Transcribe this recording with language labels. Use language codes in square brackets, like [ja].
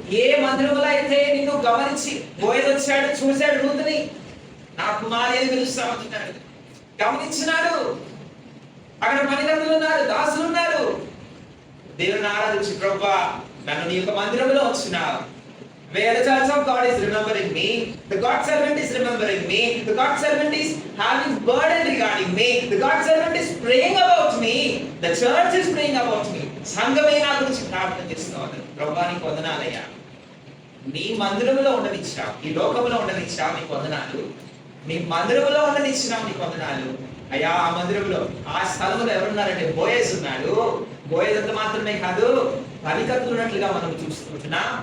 [te] ఏ మందిరంలో అయితే నిన్ను గమనించి బోయేజ్ వచ్చాడు, చూశాడు, రూతుని నా కుమారి అని పిలుస్తామంటున్నాడు, గమనించినాడు. అక్కడ పనిగంతులు ఉన్నారు, దాసులు ఉన్నారు. దేవుని ఆరాధించి ప్రభువా నన్ను నీ యొక్క మందిరంలో వచ్చినావు, [en] Where the church of God is remembering me, the God servant is remembering me, the God servant is having burden regarding me, the God servant is praying about me, the church is praying about me. [te] సంఘమే నా గురించి ప్రార్థన చేస్తున్నారు. ప్రభువా నీకు వందనాలయ్యా, నీ మందిరములో ఉండనిచ్చావు, ఈ లోకములో ఉండనిచ్చావు, నీకు వందనాలు. నీ మందిరములో ఉండనిచ్చినావు, నీకు వందనాలు అయ్యా. ఆ మందిరంలో, ఆ స్థలంలో ఎవరున్నారంటే బోయజ్ ఉన్నాడు. బోయజ్ అంత మాత్రమే కాదు, పనికత్తులు ఉన్నట్లుగా మనం చూస్తుంటున్నా.